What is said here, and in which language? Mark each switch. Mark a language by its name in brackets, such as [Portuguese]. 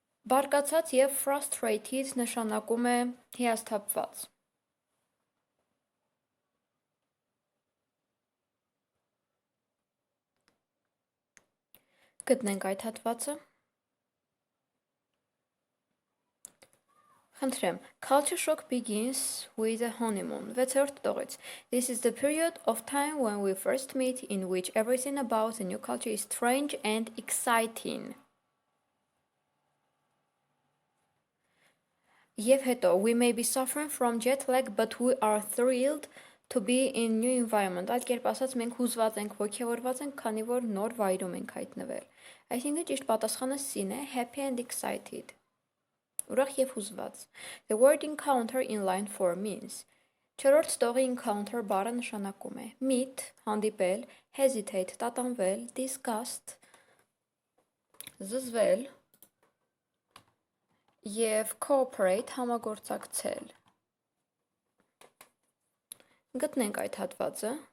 [Armenian] Բարկացած եւ frustrated նշանակում է հիասթափված։ Գտնենք այդ հատվածը։ Խնդրեմ, [English] culture shock begins with a honeymoon. [Armenian] 6-րդ տողից. [English] This is the period of time when we first meet in which everything about the new culture is strange and exciting. [Armenian] Եվ հետո, [English] we may be suffering from jet lag, but we are thrilled to be in new environment. [Armenian] Այլ կերպ ասած, մենք հուզված ենք, ոգևորված ենք, քանի որ նոր վայրում ենք հայտնվել։ Այսինքն ճիշտ պատասխանը C-ն է, [English] happy and excited. [Armenian] Ուրախ եւ հուզված։ [English] The word encounter in line 4 means. [Armenian] Չորրորդ տողի encounter բառը նշանակում է meet, հանդիպել, hesitate, տատանվել, disgust, զզվել եւ cooperate, համագործակցել։ Գտնենք այդ հատվածը։